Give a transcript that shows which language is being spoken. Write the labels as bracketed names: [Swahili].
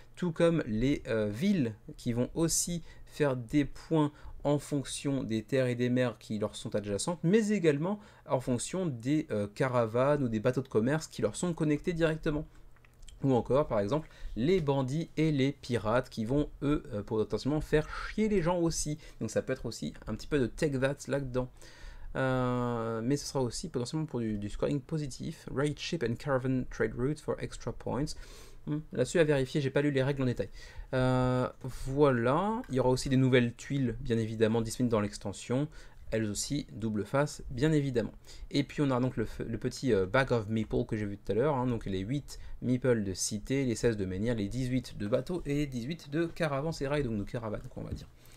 [French] Tout comme les villes qui vont aussi faire des points en fonction des terres et des mers qui leur sont adjacentes, mais également en fonction des caravanes ou des bateaux de commerce qui leur sont connectés directement. Ou encore, par exemple, les bandits et les pirates qui vont, eux, potentiellement faire chier les gens aussi. Donc ça peut être aussi un petit peu de take that là-dedans. Mais ce sera aussi potentiellement pour du scoring positif. [English] Raid ship and caravan trade routes for extra points. [French] Là-dessus à vérifier, j'ai pas lu les règles en détail. Voilà, il y aura aussi des nouvelles tuiles, bien évidemment, disponibles dans l'extension. Elles aussi, double face, bien évidemment. Et puis on a donc le petit bag of meeple que j'ai vu tout à l'heure, hein, donc les 8 meeples de cité, les 16 de menhir, les 18 de bateau et les 18 de caravansérail, donc de caravanes, on va dire.